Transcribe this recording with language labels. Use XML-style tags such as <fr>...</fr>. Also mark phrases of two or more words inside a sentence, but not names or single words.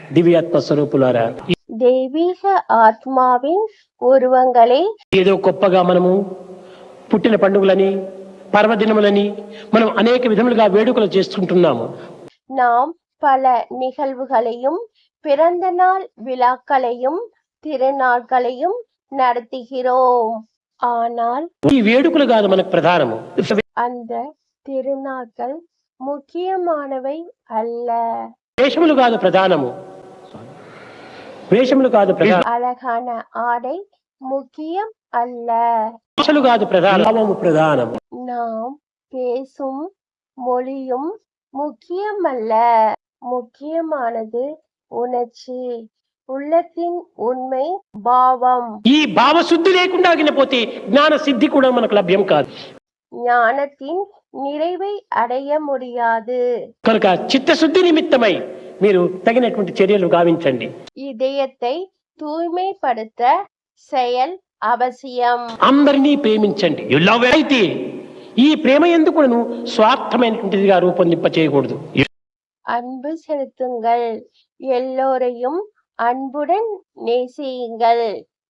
<te>దివ్యాత్మ స్వరూపులారా,</te> <ta>தெய்வீக ஆத்மாவின் உருவங்களே,</ta> <te>ఏదో గొప్పగా మనము పుట్టిన పండుగలని పర్వదినములని మనం అనేక విధములుగా వేడుకలు చేసుకుంటున్నాము.</te> <ta>நாம் பல நிகழ்வுகளையும் பிறந்த நாள் விழாக்களையும் திருநாட்களையும் நடத்துகிறோம். ஆனால்</ta> <te>ఈ వేడుకలు కాదు మనకు ప్రధానము.</te> <ta>அந்த திருநாட்கள் முக்கியமானவை அல்ல.</ta> <te>వేషములు కాదు ప్రధానము. వేషములు కాదు ప్రధానం.</te> <ta>அழகான ஆடை முக்கியம் அல்ல.</ta> <te>భాషలు కాదు ప్రధానము. ప్రధానము</te> <ta>நாம் பேசும் மொழியும் முக்கியமல்ல. முக்கியமானது உணர்ச்சி, உள்ளத்தின் உண்மை பாவம்.</ta> <te>ఈ భావశుద్ధి లేకుండా ఆగినపోతే జ్ఞాన సిద్ధి కూడా మనకు లభ్యం కాదు.</te> <ta>ஞானத்தின் நிறைவை அடைய முடியாது.</ta> <te>కనుక చిత్తశుద్ధి నిమిత్తమై మీరు తగినటువంటి చర్యలు గావించండి.</te> <ta>இதயத்தை தூய்மைப்படுத்த செயல் அவசியம்.</ta> <te>అందరినీ ప్రేమించండి. అయితే ఈ ప్రేమ ఎందుకు స్వార్థమైనటువంటిదిగా రూపొందింప చేయకూడదు.</te> <ta>அன்பு செலுத்துங்கள், எல்லோரையும் அன்புடன் நேசியுங்கள்.</ta>